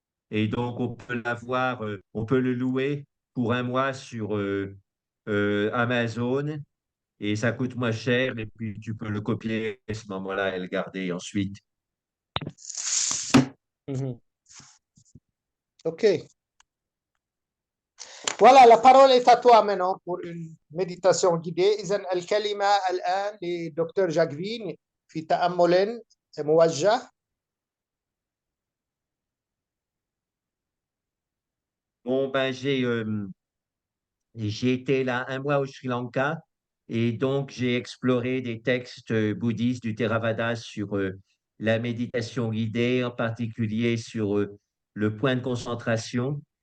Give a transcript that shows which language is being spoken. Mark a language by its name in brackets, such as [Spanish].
[French] Et donc, on peut l'avoir, on peut le louer pour un mois sur Amazon et ça coûte moins cher. Et puis, tu peux le copier à ce moment-là et le garder ensuite. OK. Voilà, la parole est à toi maintenant pour une méditation guidée. [Arabic] إذن الكلمة الآن لدكتور جاكفين في تأمل موجه. [French] Bon, j'ai été là un mois au Sri Lanka et donc j'ai exploré des textes bouddhistes du Theravada sur la méditation guidée, en particulier sur le point de concentration.